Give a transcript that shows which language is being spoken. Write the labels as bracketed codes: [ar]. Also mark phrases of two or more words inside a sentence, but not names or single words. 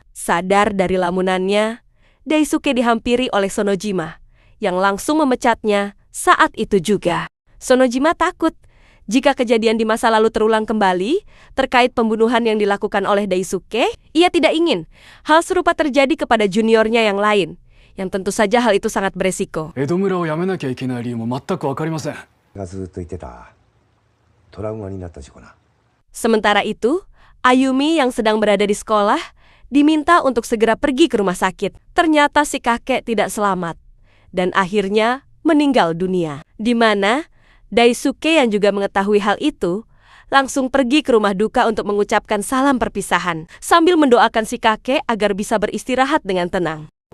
[id] Sadar dari lamunannya, Daisuke dihampiri oleh Sonojima, yang langsung memecatnya saat itu juga. Sonojima takut jika kejadian di masa lalu terulang kembali terkait pembunuhan yang dilakukan oleh Daisuke. Ia tidak ingin hal serupa terjadi kepada juniornya yang lain, yang tentu saja hal itu sangat beresiko. [ja] 江戸村を辞めなきゃいけない理由も全く分かりません。がずっと言ってたトラウマになった事故な。 [id] Sementara itu, Ayumi yang sedang berada di sekolah diminta untuk segera pergi ke rumah sakit. Ternyata si kakek tidak selamat dan akhirnya meninggal dunia. Di mana Daisuke yang juga mengetahui hal itu langsung pergi ke rumah duka untuk mengucapkan salam perpisahan sambil mendoakan si kakek agar bisa beristirahat dengan tenang.